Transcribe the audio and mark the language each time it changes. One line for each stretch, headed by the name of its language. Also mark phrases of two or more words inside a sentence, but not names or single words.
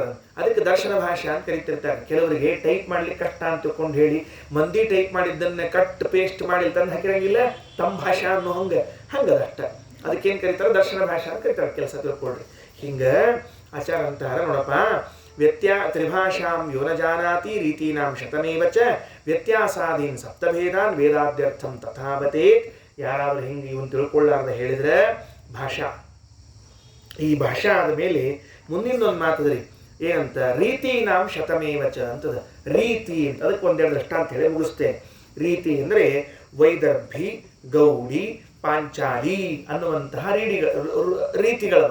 Kannada: ಅದಕ್ಕೆ ದರ್ಶನ ಭಾಷಾ ಅಂತ ಕರಿತಿರ್ತಾರೆ. ಕೆಲವರಿಗೆ ಟೈಪ್ ಮಾಡ್ಲಿಕ್ಕೆ ಕಷ್ಟ ಅಂತ ತಿಳ್ಕೊಂಡು ಹೇಳಿ ಮಂದಿ ಟೈಪ್ ಮಾಡಿದ್ದನ್ನೇ
English: cut paste
Kannada: ಮಾಡಿ ತಂದು ಹಾಕಿರಂಗಿಲ್ಲ, ತಮ್ಮ ಭಾಷಾ ಅನ್ನೋ ಹಂಗದ ಅಷ್ಟ. ಅದಕ್ಕೇನು ಕರೀತಾರೆ? ದರ್ಶನ ಭಾಷಾ ಅಂತ ಕರೀತಾರೆ. ಕೆಲಸ ತಿಳ್ಕೊಳ್ರಿ. ಹಿಂಗೆ ಆಚಾರ ಅಂತಾರ ನೋಡಪ್ಪ,
Sanskrit: ತ್ರಿಭಾಷಾಂ ಯೋ ನ ಜಾನಾತಿ ರೀತೀನಾಂ ಶತಮೇವ ಚ ವ್ಯತ್ಯಾಸಾದೀನ್ ಸಪ್ತಭೇದಾನ್ ವೇದಾದ್ಯರ್ಥಂ ತಥಾವತೇ.
Kannada: ಯಾರಾದ್ರೂ ಹಿಂಗೆ ಇವನು ತಿಳ್ಕೊಳ್ಳಾರ್ದ ಹೇಳಿದ್ರೆ ಭಾಷಾ. ಈ ಭಾಷಾ ಆದ ಮೇಲೆ ಮುಂದಿನೊಂದು ಮಾತದ್ರಿ, ಏನಂತ?
Sanskrit: ರೀತೀನಾಂ ಶತಮೇವ ಚ ಅಂತದ.
Kannada: ರೀತಿ ಅಂತ ಅದಕ್ಕೆ ಒಂದೆರಡು ದೃಷ್ಟಾಂತ ಹೇಳಿ ಮುಗಿಸ್ತೇನೆ. ರೀತಿ ಅಂದರೆ ವೈದರ್ಭಿ, ಗೌಡಿ, ಪಾಂಚಾಲಿ ಅನ್ನುವಂತಹ ರೀತಿಗಳವ.